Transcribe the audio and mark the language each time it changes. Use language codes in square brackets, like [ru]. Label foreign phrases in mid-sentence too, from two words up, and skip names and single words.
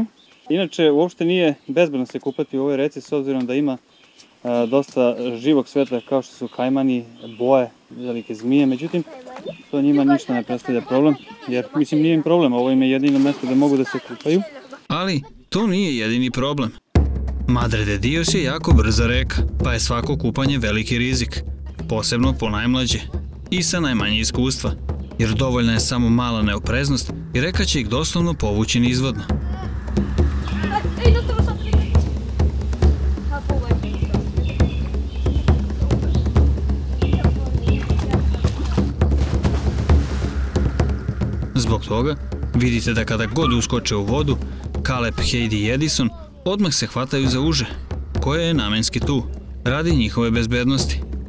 [sr] Inače, uopšte nije bezbedno se kupati u ovoj reci s obzirom da ima dosta živog sveta kao što su kajmani, boje, velike zmije. Međutim, to njima ništa ne predstavlja problem. Jer, mislim, nije im problem. Ovo im je jedino mesto da mogu da se kupaju. Ali, to nije jedini problem. Madre de Dios je jako brza reka, pa je svako kupanje veliki rizik, posebno po najmlađe i sa najmanje iskustva, jer dovoljna je samo mala neopreznost i reka će ih doslovno povući nizvodno. Zbog toga, vidite da kada god uskoče u vodu, Caleb, Heidi i Edison odmah se hvataju za uže, koje je namenski tu, radi njihove bezbednosti.